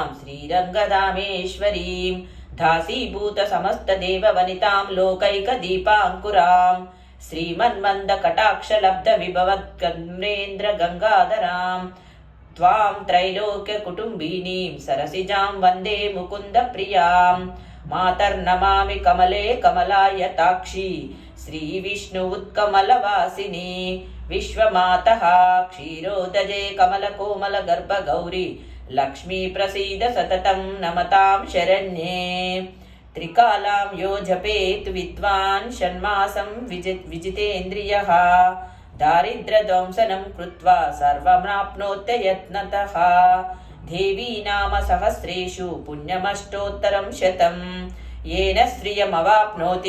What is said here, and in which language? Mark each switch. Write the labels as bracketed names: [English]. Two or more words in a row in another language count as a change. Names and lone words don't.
[Sanskrit] శ్రీరంగధామేశ్వరీం దాసీభూత సమస్తదేవవనితాం లోకైకదీపాంకురాం శ్రీమన్మందకటాక్షలబ్ధ విభవద్గంధేంద్ర గంగాధరాం త్వాం త్రైలోక్యకుటుంబినీం సరసిజాం వందే ముకుంద ప్రియాం మాతర్నమామి కమలే కమలాయతాక్షి శ్రీ విష్ణు ఉత్కమలవాసిని విశ్వమాతః క్షీరోదజే కమల కోమల గర్భ గౌరీ लक्ष्मी प्रसीद सततं नमतां शरण्ये त्रिकालां यो जपेत् विद्वान् षण्मासं विजितेन्द्रियः दारिद्र्यध्वंसनं कृत्वा सर्वमाप्नोत्ययत्नतः देवी नाम सहस्रेषु पुण्यमष्टोत्तरं शतं येन श्रियमवाप्नोति